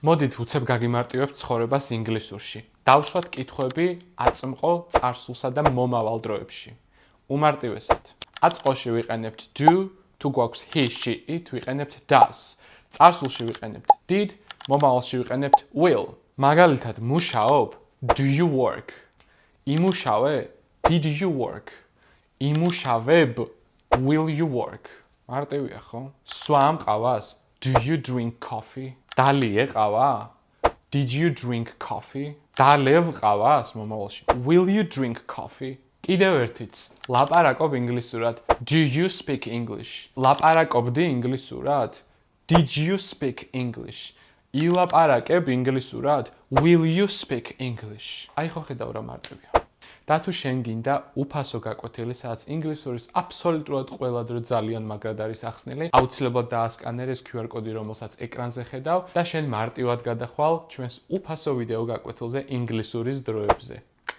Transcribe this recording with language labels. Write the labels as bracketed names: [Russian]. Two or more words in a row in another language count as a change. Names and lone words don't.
[Georgian] მოდით უცებ გაგიმარტივებთ ცხოვრებას ინგლისურში. დავსვათ კითხვები აწმყო, წარსულსა და მომავალ დროებში. უმარტივესად. აწმყოში ვიყენებთ do, თუ გვაქვს [English] he, she, it, [Georgian] ვიყენებთ does. წარსულში ვიყენებთ did, მომავალში ვიყენებთ will. მაგალითად, მუშაობ? [English] Do you work? იმუშავე? Did you work? იმუშავებ? Will you work? [Georgian] მარტივია, ხო? სვამ ყავას? [English] Do you drink coffee? [Georgian] დალი ეყავა? [English] Did you drink coffee? [Georgian] დალევ ყავას მომავალში? [English] Will you drink coffee? [Georgian] კიდევ ერთიც, ლაპარაკობ ინგლისურად? [English] Do you speak English? [Georgian] ლაპარაკობდი ინგლისურად? [English] Did you speak English? [Georgian] ილაპარაკებ ინგლისურად? [English] Will you speak English? [Georgian] აი ხო ხედავ რა მარტივია. და თუ შენ გინდა უფასო გაკვეთილი, სადაც ინგლისურის აბსოლუტურად ყველა დრო ძალიან მაგრად არის ახსნილი, აუცილებლად დაასკანერ ეს QR კოდი, რომელსაც ეკრანზე ხედავ და შენ მარტივად გადახვალ ჩვენს უფასო ვიდეო გაკვეთილზე ინგლისურის დროებზე.